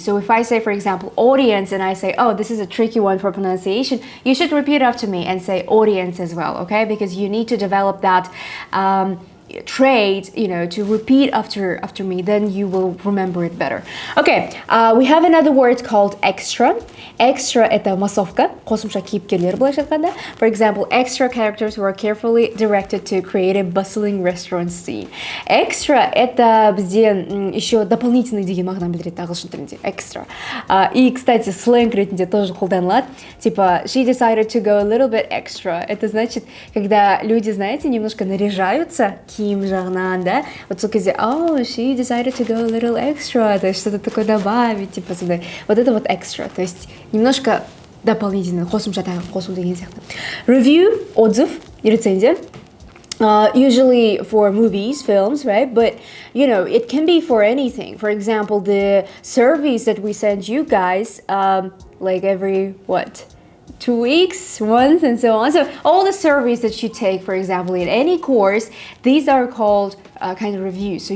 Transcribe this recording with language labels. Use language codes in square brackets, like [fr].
[en] So if I say, for example, audience, and I say, oh, this is a tricky one for pronunciation, you should repeat after me and say audience as well, okay? Because you need to develop that trait, to repeat after me, then you will remember it better. Okay, we have another word called extra. [kk] Extra [ru] это массовка, [kk] қосымша кейіпкерлер былайша айтқанда. [en] For example, extra characters were carefully directed to create a bustling restaurant scene. [kk] Extra это бізде [ru] еще дополнительный [kk] деген мағынаны білдіреді ағылшын тілінде. [en] Extra. [ru] И, кстати, сленг ретінде тоже қолданылады. Типа, [en] she decided to go a little bit extra. [ru] Это значит, когда люди, знаете, немножко наряжаются [kk] киім жағынан, [ru] да? [en] Вот [kk] сол кезде, [en] oh, she decided to go a little extra. [ru] То есть что-то такое добавить, типа, сондай. Вот это вот extra. То есть немножко дополнительно, [kk] қосымша тағы қосу деген сияқты. [ru] Review, отзыв, рецензия. [en] Usually for movies, films, right? But, it can be for anything. For example, the surveys that we send you guys, like every, 2 weeks, once, and so on. So all the surveys that you take, for example, in any course, these are called kind of reviews.